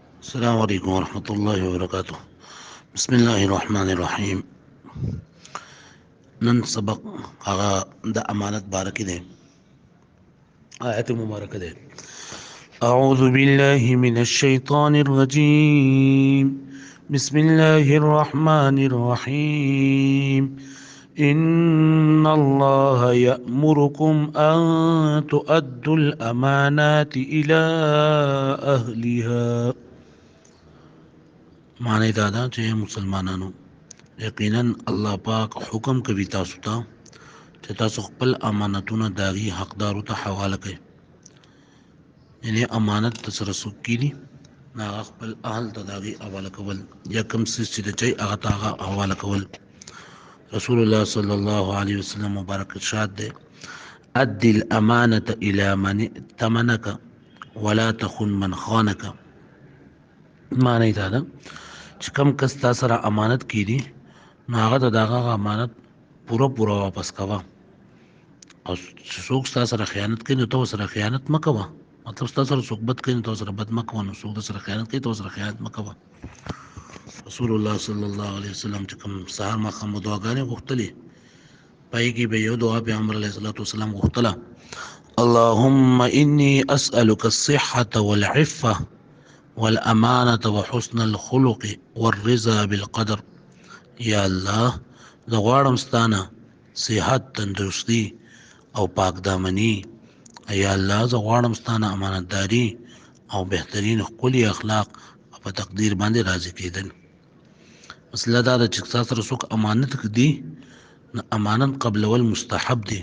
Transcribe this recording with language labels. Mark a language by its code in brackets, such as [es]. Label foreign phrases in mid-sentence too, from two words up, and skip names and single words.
[ar] السلام عليكم ورحمة الله وبركاته. بسم الله الرحمن الرحيم. [ps] نن سبق هغه د امانت بارکه ده. آیت مبارکه ده. [ar] أعوذ بالله من الشيطان الرجيم. بسم الله الرحمن الرحيم. إن الله يأمركم أن تؤدوا الأمانات إلى أهلها. [ps] معنی دا ده چې مسلمانانو یقینا الله پاک حکم کوي تاسو ته چې تاسو خپل امانتونه داغي حقدارو ته حواله کړئ. یعنی امانت تاسو څوک کړي هغه خپل اهل ته داغي حواله کول یا کوم څه چې دی هغه ته حواله کول. [ar] رسول الله صلی الله علیه وسلم [ps] مبارک ارشاد ده: [ar] ادي الامانه الى من ائتمنك ولا تخن من خانك. [ps] معنی دا ده چې کوم کس تاسو سره امانت کړي نو هغه ته دغه امانت پوره واپس کوه، او څوک تاسو سره خیانت کوي نو تاسو سره خیانت مه کوه. مطلب تاسو سره څوک بد کوي نو تاسو سره بد مه کوه، نو څوک سره خیانت کوي تاسو سره خیانت مه کوه. [ar] رسول الله صلی الله علیه وسلم [ps] چې کوم سهار ماښام دعاګانې غوښتلې پای کې به یو دعا پیغمبر [ar] علیه الصلاة والسلام [ps] غوښتله: [ar] اللهم إني أسألك الصحة والعفة والأمانة وحسن الخلق والرضا بالقدر. [ps] یا الله زه غواړم ستانه صحت، تندرستی او پاک دامنی. یا الله زه غواړم ستانه امانتداري او بهترین ښکلي اخلاق او په تقدیر باندې راضي کېدل. مسله دا ده چې تاسو سره څوک امانت کړي نو امانت قبلول مستحب دی.